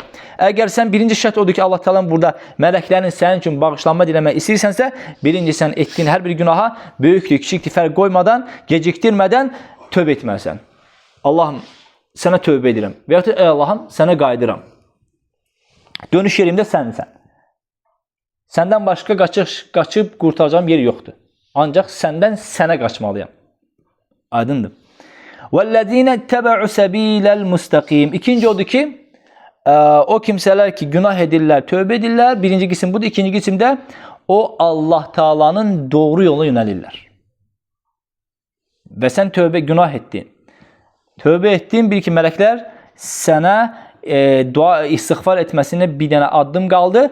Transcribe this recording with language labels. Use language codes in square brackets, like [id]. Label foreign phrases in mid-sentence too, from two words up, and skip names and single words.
[az] Əgər sən birinci şərt odur ki, Allah Teala'nın burada mələklərin sənin üçün bağışlanma diləmək istəyirsənsə, birinci sən etdiyin hər bir günaha böyükdür, kiçikdir, fərq qoymadan, gecikdirmədən tövbə etməlisən. Allahım, sənə tövbə edirəm. Və ya ey Allahım, sənə qayıdıram. Dönüş yerimdə sənsən. Səndən başqa qaçıb qurtaracağım yer yoxdur. Ancaq səndən sənə qaçmalıyam. Aydındır. [ar] وَالَّذ۪ينَ اتَّبَعُ سَب۪يلَ الْمُسْتَقِيمِ [az] İkinci odur ki, o kimseler ki günah edirlər, tövbə edirlər. Birinci qisim budur. İkinci qisimdə o Allah Teala'nın doğru yoluna yönəlirlər. Və sən tövbə, günah etdin. Tövbə etdin, bil ki, mələklər sənə dua, istiğfar etməsinə bir dənə addım qaldı.